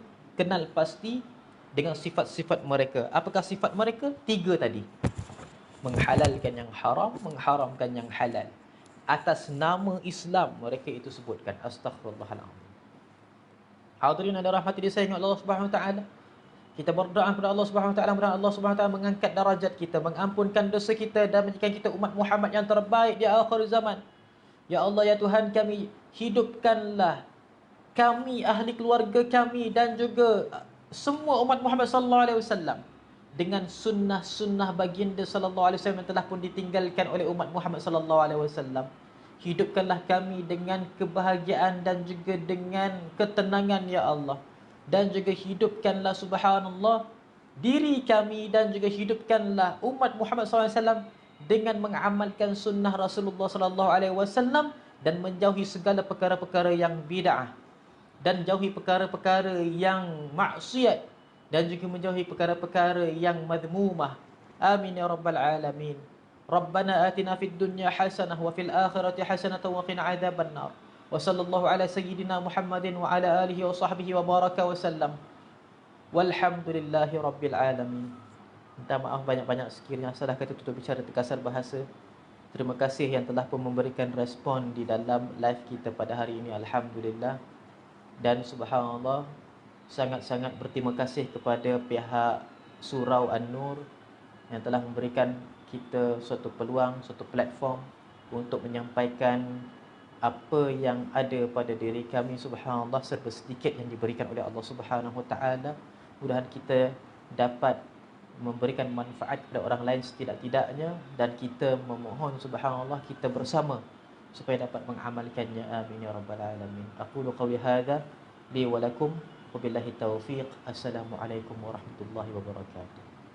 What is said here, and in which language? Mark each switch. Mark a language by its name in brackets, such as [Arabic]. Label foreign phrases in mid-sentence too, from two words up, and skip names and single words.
[Malay] Kenal pasti dengan sifat-sifat mereka. Apakah sifat mereka? 3 tadi. Menghalalkan yang haram, mengharamkan yang halal. Atas nama Islam mereka itu sebutkan. Astaghfirullahaladzim. Hadirin ada rahmati disayangi Allah [Arabic] سبحانه وتعالى. [Malay] Kita berdoa kepada [Arabic] الله سبحانه وتعالى, [Malay] mudah [Arabic] الله سبحانه وتعالى [Malay] mengangkat darajat kita, mengampunkan dosa kita dan menjadikan kita umat Muhammad yang terbaik di akhir zaman. [Arabic] يا الله, [Malay] ya Tuhan kami, hidupkanlah kami, ahli keluarga kami dan juga semua umat Muhammad [Arabic] صلى الله عليه وسلم [Malay] dengan sunnah-sunnah baginda [Arabic] صلى الله عليه وسلم [Malay] yang telah pun ditinggalkan oleh umat Muhammad [Arabic] صلى الله عليه وسلم. [Malay] Hidupkanlah kami dengan kebahagiaan dan juga dengan ketenangan, [Arabic] يا الله. [Malay] Dan juga hidupkanlah, subhanallah, diri kami dan juga hidupkanlah umat Muhammad [Arabic] صلى الله عليه وسلم [Malay] dengan mengamalkan sunnah Rasulullah [Arabic] صلى الله عليه وسلم [Malay] dan menjauhi segala perkara-perkara yang bid'ah, dan jauhi perkara-perkara yang maksiat, dan juga menjauhi perkara-perkara yang madhmumah. [Arabic] آمين يا رب العالمين. ربنا آتنا في الدنيا حسنة وفي الآخرة حسنة وقنا عذاب النار. وصلى الله على سيدنا محمد وعلى آله وصحبه وبارك وسلم. والحمد لله رب العالمين. [Malay] Minta maaf banyak-banyak sekiranya salah kata, tutur bicara, terkasar bahasa. Terima kasih yang telah pun memberikan respon di dalam live kita pada hari ini. Alhamdulillah. Dan subhanallah, sangat-sangat berterima kasih kepada pihak Surau An-Nur yang telah memberikan kita suatu peluang, suatu platform untuk menyampaikan apa yang ada pada diri kami, subhanallah, serba sedikit yang diberikan oleh [Arabic] الله سبحانه وتعالى. [Malay] Mudah-mudahan kita dapat memberikan manfaat kepada orang lain setidak-tidaknya, dan kita memohon, subhanallah, kita bersama supaya dapat mengamalkannya. [Arabic] آمين يا رب العالمين. أقول قولي هذا لي ولكم وبالله التوفيق. السلام عليكم ورحمة الله وبركاته.